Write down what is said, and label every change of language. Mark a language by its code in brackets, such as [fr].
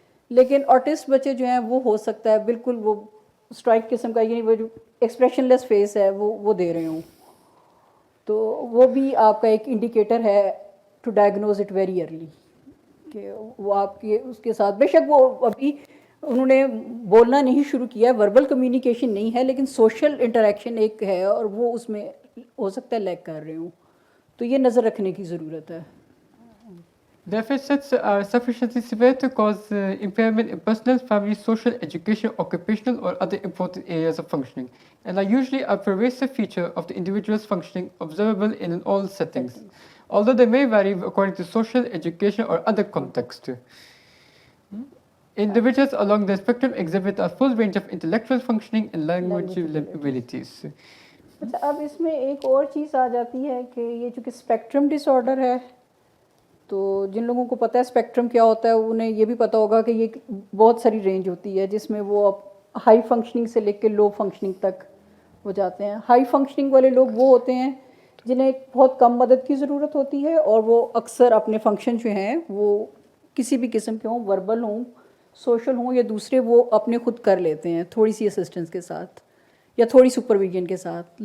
[ur] لیکن آرٹسٹ بچے جو ہیں وہ ہو سکتا ہے بالکل وہ اسٹرائک قسم کا, یعنی وہ جو ایکسپریشن لیس فیس ہے وہ دے رہے ہوں, تو وہ بھی آپ کا ایک انڈیکیٹر ہے [en] to diagnose it very early [ur] کہ وہ آپ کے اس کے ساتھ, بے شک وہ ابھی انہوں نے بولنا نہیں شروع کیا, وربل کمیونیکیشن نہیں ہے, لیکن سوشل انٹریکشن ایک ہے اور وہ اس میں ہو سکتا ہے لیک کر رہے ہوں. تو یہ نظر رکھنے کی ضرورت ہے. [en] Deficits are sufficiently severe to cause impairment in personal, family, social, education, occupational, or other important areas of functioning, and are usually a pervasive feature of the individual's functioning, observable in all settings, although they may vary according to social, education, or other context. Individuals along the spectrum exhibit a full range of intellectual functioning and language abilities. [ur] اچھا اب اس میں ایک اور چیز آ جاتی ہے کہ یہ چونکہ اسپیکٹرم ڈس آرڈر ہے, تو جن لوگوں کو پتہ ہے اسپیکٹرم کیا ہوتا ہے انہیں یہ بھی پتہ ہوگا کہ یہ بہت ساری رینج ہوتی ہے جس میں وہ ہائی فنکشننگ سے لے کے لو فنکشننگ تک ہو جاتے ہیں. ہائی فنکشننگ والے لوگ وہ ہوتے ہیں جنہیں بہت کم مدد کی ضرورت ہوتی ہے, اور وہ اکثر اپنے فنکشن جو ہیں وہ کسی بھی قسم کے ہوں, وربل ہوں, سوشل ہوں یا دوسرے, وہ اپنے خود کر لیتے ہیں تھوڑی سی اسسٹنس کے ساتھ یا تھوڑی سپرویژن کے ساتھ.